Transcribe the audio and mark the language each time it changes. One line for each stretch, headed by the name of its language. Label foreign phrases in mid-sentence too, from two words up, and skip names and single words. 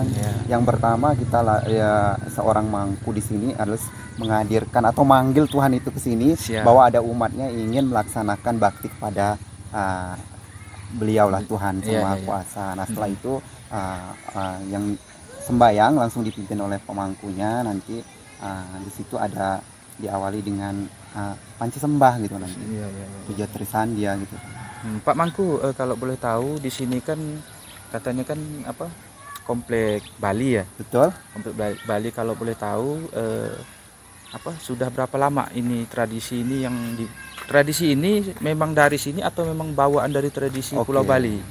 Indonesian: Yang pertama kita ya seorang mangku di sini harus menghadirkan atau manggil Tuhan itu ke sini bahwa ada umatnya ingin melaksanakan bakti kepada beliau lah Tuhan Sang Maha Kuasa. Nah setelah itu yang sembayang langsung dipimpin oleh pemangkunya, nanti di situ ada diawali dengan panci sembah gitu nanti. Puja Trisandia gitu. Pak Mangku, kalau boleh tahu di sini kan katanya kan apa? Komplek Bali ya? Betul. Komplek Bali, kalau boleh tahu apa sudah berapa lama ini tradisi ini tradisi ini memang dari sini atau memang bawaan dari tradisi Pulau Bali?